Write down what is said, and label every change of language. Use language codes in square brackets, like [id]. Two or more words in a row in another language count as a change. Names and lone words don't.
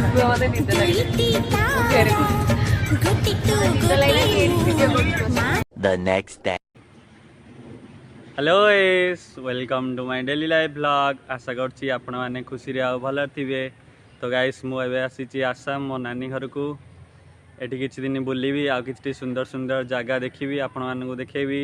[or] ମତେ ନିଦ ଲାଗେ ନିଦ ଲାଗେ [en] The next day. Hello S welcome to my daily life blog. [or] ଆଶା କରୁଛି ଆପଣ ମାନେ ଖୁସି ରେ ଆଉ ଭଲ ଥିବେ। ତ ଗାଇଜ୍ ମୁଁ ଏବେ ଆସିଛି ଆସାମ ମୋ ନାନୀ ଘର କୁ। ଏଠି କିଛି ଦିନ ବୁଲିବି ଆଉ କିଛି ସୁନ୍ଦର ସୁନ୍ଦର ଜାଗା ଦେଖିବି ଆପଣ ମାନେ କୁ ଦେଖେଇବି।